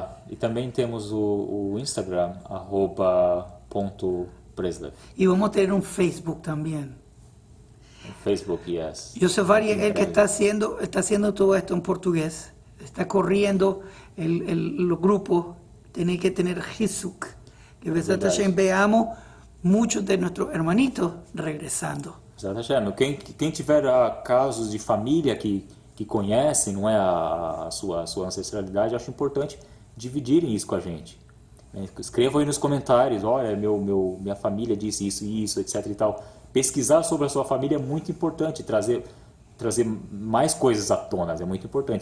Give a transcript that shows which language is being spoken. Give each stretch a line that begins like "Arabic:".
Portuguese: E também temos o Instagram, @.breslev.
Spanish: Y vamos a tener un Facebook también.
English: Facebook, yes.
Spanish: Yosef Ari es el que está haciendo todo esto en portugués. Está corriendo los grupos. Tiene que tener Hizuk. Que veamos muchos de nuestros hermanitos regresando.
Portuguese: Exatamente. Quem tiver casos de família que conhecem, não é, a sua ancestralidade, acho importante dividirem isso com a gente. Escrevam aí nos comentários, olha, minha família disse isso, etc e tal. Pesquisar sobre a sua família é muito importante, trazer mais coisas à tona, é muito importante.